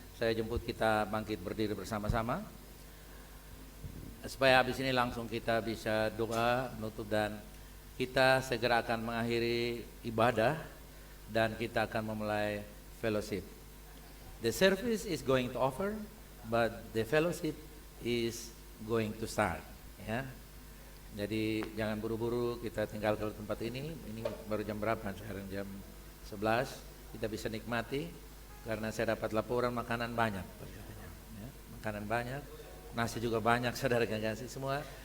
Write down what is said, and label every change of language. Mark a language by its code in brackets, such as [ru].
[id] Saya jemput kita bangkit berdiri bersama-sama, supaya habis ini langsung kita bisa doa, menutup, dan kita segera akan mengakhiri ibadah dan kita akan memulai fellowship. [en] The service is going to offer, but the fellowship is going to start. [id] Ya, jadi jangan buru-buru kita tinggal ke tempat ini. Ini baru jam berapa? Sekarang jam 11. Kita bisa nikmati karena saya dapat laporan makanan banyak. Ya, makanan banyak, nasi juga banyak, saudara kasih semua.